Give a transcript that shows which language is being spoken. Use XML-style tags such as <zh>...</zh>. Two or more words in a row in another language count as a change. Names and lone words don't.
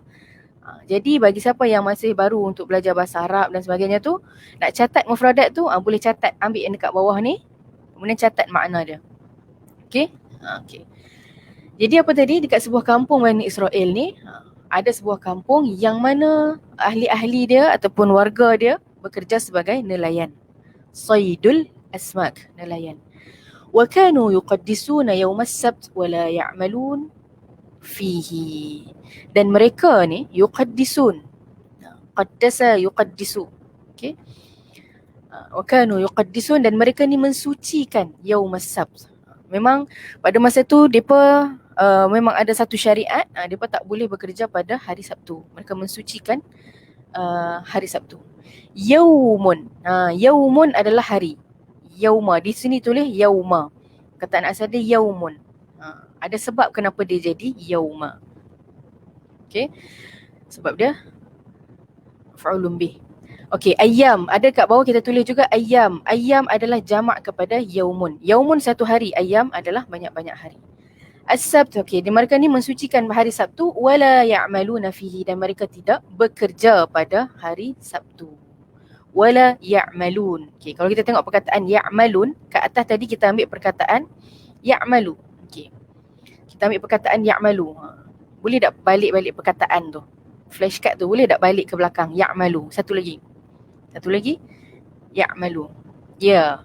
<ms>Jadi bagi siapa yang masih baru untuk belajar bahasa Arab dan sebagainya tu, nak catat mufradat tu, boleh catat, ambil yang dekat bawah ni, kemudian catat makna dia. Okey? Okey. Jadi apa tadi, dekat sebuah kampung Bani Israel ni, ada sebuah kampung yang mana ahli-ahli dia ataupun warga dia bekerja sebagai nelayan.</ms> <ar>صيد الأسماك, nelayan. وكانوا يقدسون يوم السبت ولا يعملون فيه.</ar> <ms>Dan mereka ni</ms> <ar>يقدسون قدس يقدس.</ar> <ms>Okey.</ms> <ar>وكانوا يقدسون,</ar> <ms>dan mereka ni mensucikan</ms> <ar>يوم السبت.</ar> <ms>Memang pada masa tu depa memang ada satu syariat, depa tak boleh bekerja pada hari Sabtu. Mereka mensucikan hari Sabtu. Yaumun, yaumun adalah hari. Yauma, di sini tulis yauma. Kataan asal dia yaumun. Ada sebab kenapa dia jadi yauma. Okey. Sebab dia fa'ulun bih. Okey, ayyam. Ada kat bawah kita tulis juga ayyam. Ayyam adalah jamak kepada yaumun. Yaumun satu hari, ayyam adalah banyak-banyak hari. As-sabt, okey, mereka ni mensucikan hari Sabtu,</ms> <ar>ولا يعملون فيه,</ar> <ms>dan mereka tidak bekerja pada hari Sabtu.</ms> <ar>ولا يعملون.</ar> <ms>Okey, kalau kita tengok perkataan ya'malun, kat atas tadi kita ambil perkataan ya'malu. Okey. Kita ambil perkataan ya'malu. Boleh tak balik-balik perkataan tu? Flashcard tu boleh tak balik ke belakang? Ya'malu. Satu lagi. Ya'malu. Ya.</ms>